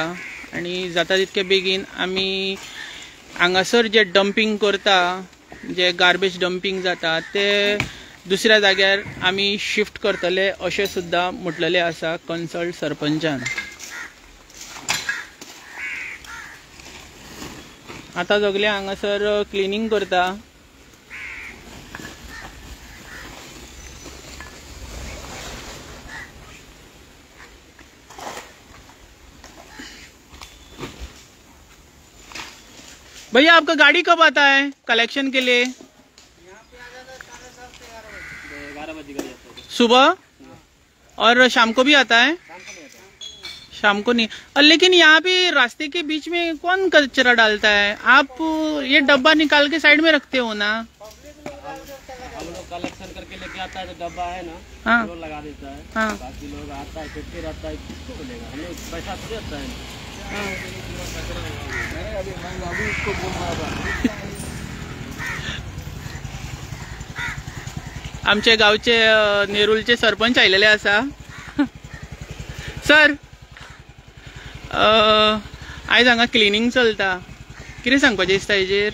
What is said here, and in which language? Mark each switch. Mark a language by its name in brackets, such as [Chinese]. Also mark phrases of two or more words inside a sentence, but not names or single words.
[Konkani] आणि जाता तितके बेगीन आमी हांगासर जे डंपिंग करता, जे [English] garbage dumping [Konkani] जाता ते दुसऱ्या जाग्यार आमी शिफ्ट करतले अशें सुद्दां म्हटलेले आसा कन्सल्ट सरपंचान. आता सगळे हांगासर क्लिनिंग करता. [Hindi] भैया आपका गाड़ी कब आता है कलेक्शन के लिए? सुबह और शाम को भी आता है? शाम को नहीं. लेकिन यहाँ पे रास्ते के बीच में कौन कचरा डालता है? आप ये डब्बा निकाल के साइड में रखते हो ना? हम लोग कलेक्शन करके लेके आता है तो डब्बा है ना, हाँ, लोग लगा देता है. हाँ, बाकी लोग आता है फिर रहता है, किसको बोलेगा? हमें पैसा तो देता है. [Konkani] आमचे गावचे नेरुलचे सरपंच आयलेले आसा. सर, आयज हांगा क्लिनिंग चलता, कितें सांगपाचें दिसता हेजेर?